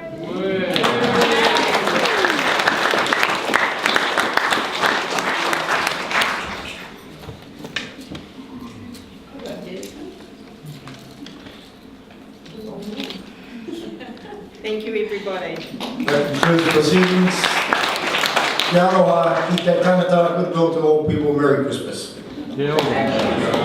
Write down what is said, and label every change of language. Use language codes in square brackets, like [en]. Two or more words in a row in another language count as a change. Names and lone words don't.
[en] Thank you, everybody. That concludes the proceedings. [mi] Kia aloha, ki te tangata, [en] goodwill to all people, Merry Christmas. [mi] Kia ora.